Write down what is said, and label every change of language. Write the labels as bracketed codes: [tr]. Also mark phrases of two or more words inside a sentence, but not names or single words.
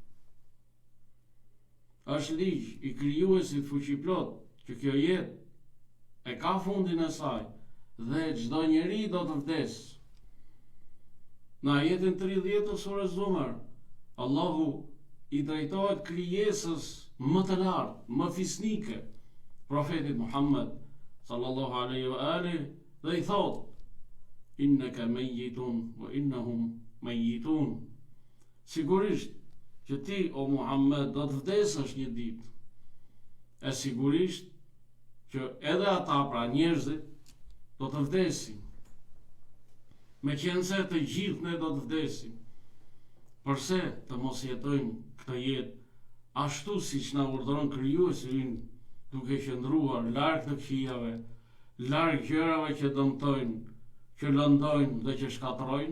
[sq] Është ligj i krijuesit fuqiplot që kjo jetë e ka fundin e saj dhe çdo njeri do të vdesë. Në ajetin 30 të surës Zumar, Allahu i drejtohet krijesës më të lartë, më fisnike, profetit Muhammed [ar] صلى الله عليه وآله, [sq] dhe i thot: [ar] إنك ميت وإنهم ميتون. [sq] Sigurisht që ti, o Muhammed, do të vdesësh një ditë. E sigurisht që edhe ata, pra njerëzit, do të vdesin. Meqense të gjithë ne do të vdesim. Përse të mos jetojmë këtë jetë ashtu siç na urdhëron krijuesi ynë, duke qëndruar larg të këqijave, larg gjërave që dëmtojnë, që lëndojnë dhe që shkatërrojnë?